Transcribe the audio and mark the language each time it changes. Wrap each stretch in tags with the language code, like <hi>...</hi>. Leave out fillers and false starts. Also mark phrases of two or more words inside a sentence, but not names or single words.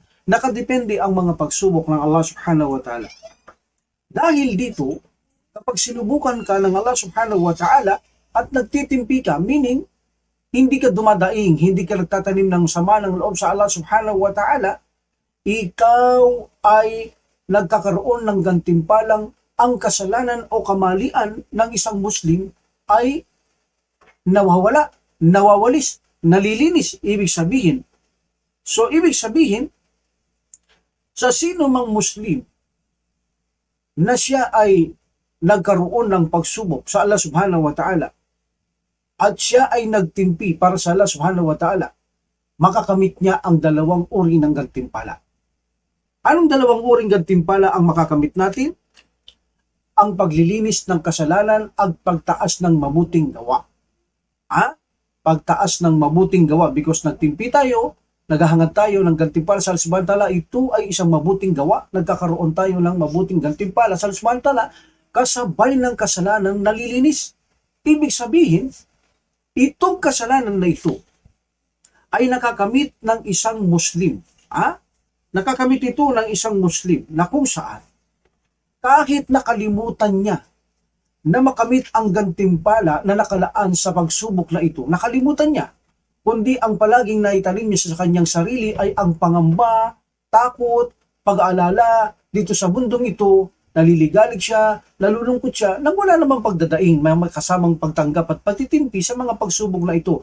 <tl>Nakadepende ang mga pagsubok ng Allah</tl> <ar>سبحانه وتعالى.</ar> <tl>Dahil dito, kapag sinubukan ka ng Allah</tl> <ar>سبحانه وتعالى,</ar> <tl>at nagtitimpi ka, meaning hindi ka dumadaing, hindi ka nagtatanim ng sama ng loob sa Allah</tl> <ar>سبحانه وتعالى,</ar> <tl>ikaw ay nagkakaroon ng gantimpalang ang kasalanan o kamalian ng isang Muslim ay nawawala, nawawalis, nalilinis. Ibig sabihin, sa sino mang Muslim na siya ay nagkaroon ng pagsubok sa Allah</tl> <ar>سبحانه وتعالى</ar> <tl>at siya ay nagtimpi para sa Allah</tl> <ar>سبحانه وتعالى,</ar> <tl>makakamit niya ang dalawang uri ng gantimpala. Anong dalawang uring gantimpala ang makakamit natin? Ang paglilinis ng kasalanan at pagtaas ng mabuting gawa. Pagtaas ng mabuting gawa, because nagtimpi tayo, naghahangad tayo ng gantimpala sa Allah</tl> <ar>سبحانه وتعالى,</ar> <tl>ito ay isang mabuting gawa. Nagkakaroon tayo ng mabuting gantimpala sa Allah</tl> <ar>سبحانه وتعالى</ar> <tl>kasabay ng kasalanan nalilinis. Ibig sabihin, itong kasalanan na ito ay nakakamit ng isang Muslim. Nakakamit ito ng isang Muslim na kung saan kahit nakalimutan niya na makamit ang gantimpala na nakalaan sa pagsubok na ito, nakalimutan niya, kundi ang palaging naitanim niya sa kanyang sarili ay ang pangamba, takot, pag-aalala dito sa mundong ito, naliligalig siya, nalulungkot siya, nang wala namang pagdadaing, may kasamang pagtanggap at pagtitimpi sa mga pagsubok na ito.</tl>